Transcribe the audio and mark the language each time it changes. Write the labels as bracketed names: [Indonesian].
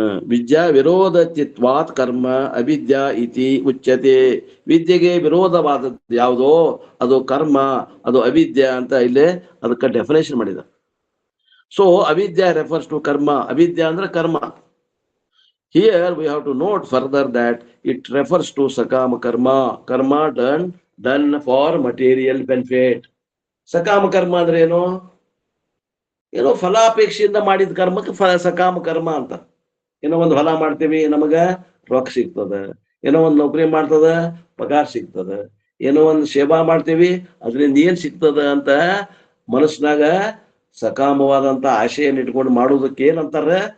[Sanskrit] ವಿದ್ಯಾ ವಿರೋಧಚಿತ್ವಾತ್ ಕರ್ಮ ಅವಿದ್ಯಾ ಇತಿ ಉಚ್ಯತೆ. [Kannada] ವಿದ್ಯೆಗೆ ವಿರೋಧವಾದದ್ದು ಯಾವುದೋ ಅದು ಕರ್ಮ, ಅದು ಅವಿದ್ಯಾ ಅಂತ ಇಲ್ಲೇ ಅದಕ್ಕೆ ಡೆಫಿನೇಷನ್ ಮಾಡಿದ. [English] So avidya refers to karma. [Kannada] Avidya andre karma. [English] Here we have to note further that it refers to sakama karma. Karma done for material benefit. [Kannada] ಸಕಾಮ ಕರ್ಮ ಅಂದ್ರೆ ಏನೋ ಫಲಾಪೇಕ್ಷೆಯಿಂದ ಮಾಡಿದ ಕರ್ಮಕ್ಕೆ ಸಕಾಮ ಕರ್ಮ ಅಂತ. ಏನೋ ಒಂದು ಹೊಲ ಮಾಡ್ತೀವಿ, ನಮಗ ರೊಕ್ಕ ಸಿಗ್ತದ. ಏನೋ ಒಂದು ನೌಕರಿ ಮಾಡ್ತದ, ಪಗಾರ ಸಿಗ್ತದ. ಏನೋ ಒಂದು ಸೇವಾ ಮಾಡ್ತೀವಿ, ಅದರಿಂದ ಏನ್ ಸಿಗ್ತದ ಅಂತ ಮನಸ್ಸಿನಾಗ ಸಕಾಮವಾದಂತ ಆಶೆಯನ್ನು ಇಟ್ಕೊಂಡು ಮಾಡುವುದಕ್ಕೆ ಏನಂತಾರ?